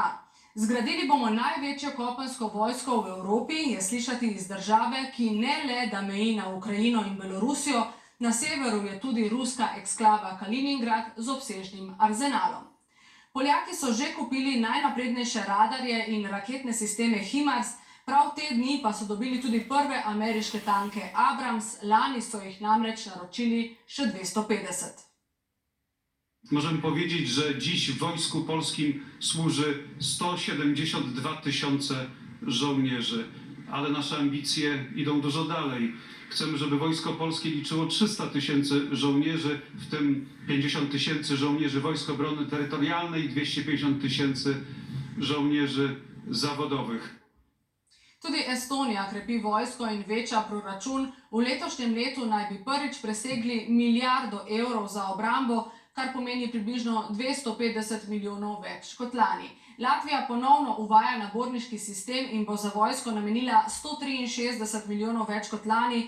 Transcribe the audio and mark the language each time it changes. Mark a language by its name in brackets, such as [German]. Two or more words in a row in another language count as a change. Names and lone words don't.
[Slovenian] Zgradili bomo največjo kopensko vojsko v Evropi, je slišati iz države, ki ne le, da meji na Ukrajino in Belorusijo, na severu je tudi ruska eksklava Kaliningrad z obsežnim arzenalom. Poljaki so že kupili najnaprednejše radarje in raketne sisteme HIMARS, prav te dni pa so dobili tudi prve ameriške tanke Abrams, lani so jih namreč naročili še 250. [Polish] Możemy powiedzieć, że dziś w Wojsku Polskim służy 172 000 żołnierzy, ale nasze ambicje idą dużo dalej. Chcemy, żeby Wojsko Polskie liczyło 300 000 żołnierzy, w tym 50 000 żołnierzy Wojsk Obrony Terytorialnej i 250 000 żołnierzy zawodowych. [Slovenian] Tudi Estonija krepi vojsko in veča proračun. V letošnjem letu naj bi prvič presegli milijardo evrov za obrambo, kar pomeni približno 250 milijonov več kot lani. Latvija ponovno uvaja naborniški sistem in bo za vojsko namenila 163 milijonov več kot lani.